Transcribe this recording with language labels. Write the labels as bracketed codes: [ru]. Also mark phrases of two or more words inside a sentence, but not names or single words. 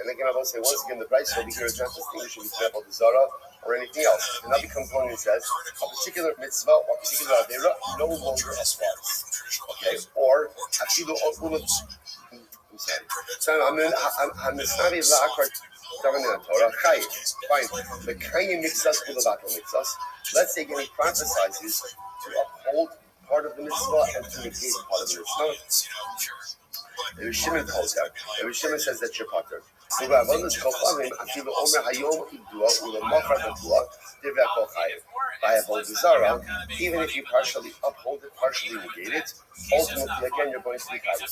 [en] And again, I will say once again, the price over here is not distinguishing between [he] עבודה זרה [en] or anything else. The Navi comes along and says a particular mitzvah or a particular avera no longer applies. Okay, or actually, I'm sorry. So fine. [he] The קיים מקצת ומבטל מקצת. [en] Let's say again, he prophesizes to uphold part of the mitzvah and to negate part of the mitzvah. Rabbi Shimon calls out. Rabbi Shimon says that you're pater. By [he] עבודה זרה, [en] even if you partially uphold it, partially negate it, ultimately again you're going to be chayiv.